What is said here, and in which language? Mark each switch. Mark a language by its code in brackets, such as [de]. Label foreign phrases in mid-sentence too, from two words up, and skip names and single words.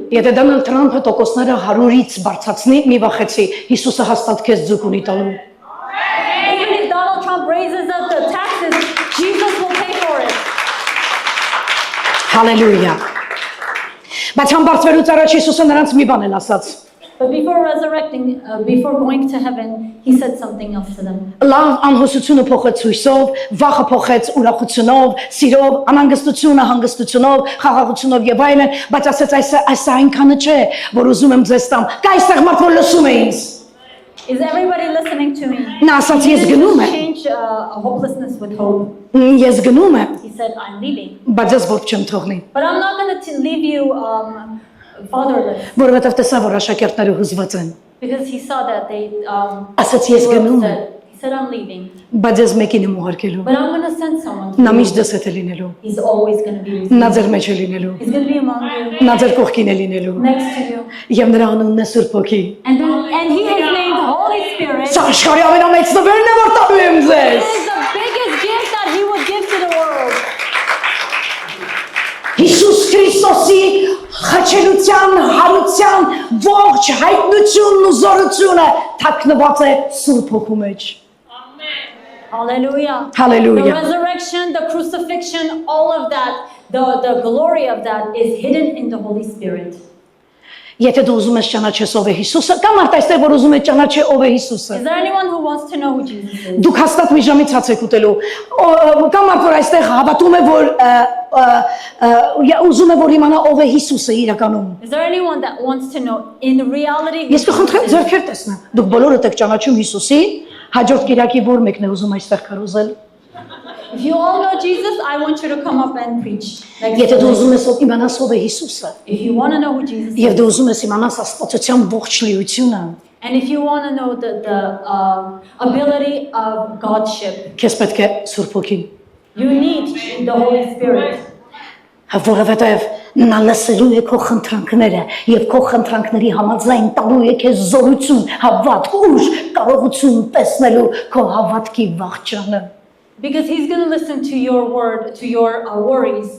[hy] Եթե Դոնալդ Թրամփը տոկոսները 100-ից բարձրացնի, մի վախեցի, Հիսուսը հաստատ քեզ ձուկ ունի տալու։ [en] Even if Donald Trump raises up the taxes, Jesus will pay for it. [hy] Հալելույա։ Բայց համբարձվելուց առաջ Հիսուսը նրանց մի բան էլ ասաց. [en] But before resurrecting, before going to heaven, he said something else to them. [hy] Լավ անհուսությունը փոխեց հույսով, վախը փոխեց ուրախությունով, սիրով, անհանգստությունը հանգստությունով, խաղաղությունով եւ այլն, բայց ասեց այս այնքանը չէ, որ ուզում եմ ձեզ տամ։ Կա այստեղ մարդ որ լսում է ինձ։ [en] Is everybody listening to me? [hy] Նա ասաց ես գնում եմ։ [en] Change hopelessness with hope. [hy] Ես գնում եմ, [en] He said, I'm leaving. [hy] բայց ես ով չեմ թողնի, [en] But I'm not going to leave you fatherless. [hy] որովհետեւ տեսա որ աշակերտները հուզված են։ [en] Because he saw that they [hy] Ասաց ես [en] were [hy] գնում եմ, [en] upset. He said, I'm leaving. [hy] բայց ես մեկին եմ ուղարկելու։ [en] But I'm going to send someone to [hy] Նա [en] you. [hy] միշտ դες է լինելու։ [en] He's always going to be with [hy] Նա [en] you. [hy] ձեր մեջ է լինելու։ [en] He's going to be among you, [hy] Նա ձեր կողքին է լինելու։ [en] next to you. [hy] Եվ նրա անունն է Սուրբ Հոգի։ [en] And he has named Holy Spirit. [hy] Սա աշխարհի ամենամեծ նվերն է որ տալու եմ [en] This [hy] ձեզ։ [en] is the biggest gift that he would give to the world. [hy] Հիսուս Քրիստոսի խաչելության, հարության, ողջ հայտնությունն ու զորությունը թաքնված է Սուրբ Հոգու մեջ։ [en] Hallelujah. Hallelujah. The resurrection, the crucifixion, all of that, the glory of that is hidden in the Holy Spirit. [hy] Եթե դու ուզում ես ճանաչես ով է Հիսուսը, կամ մարդ այստեղ որ ուզում է ճանաչի ով է Հիսուսը։ [en] Is there anyone who wants to know who Jesus is? [hy] Դուք հաստատ մի ժամից հաց եք ուտելու։ Կամ մարդ որ այստեղ հավատում է որ ուզում է որ իմանա ով է Հիսուսը իրականում։ [en] Is there anyone that wants to know in reality who [hy] Ես կխնդրեմ [en] Jesus is? [hy] ձեռքեր տեսնեմ։ Դուք բոլորդ եք ճանաչում Հիսուսի, հաջորդ կիրակի որ մեկն է ուզում այստեղ քարոզել։ [en] If you all know Jesus, I want you to come up and preach. Next [hy] Եթե դու [en] Sunday. [hy] ուզում ես իմանաս ով է Հիսուսը, [en] If you want to know who Jesus [hy] եւ [en] is, [hy] դու ուզում ես իմանաս աստվածության ողջ լիությունը, [en] and if you want to know the ability of Godship, [hy] քեզ պետք է Սուրբ Հոգին, [en] you need the Holy Spirit. [hy] որովհետեւ նա լսելու է քո խնդրանքները եւ քո խնդրանքների համաձայն տալու է քեզ զորություն, հավատք, ուժ, կարողություն տեսնելու քո հավատքի վաղճանը։ [en] Because he's going to listen to your word, to your worries.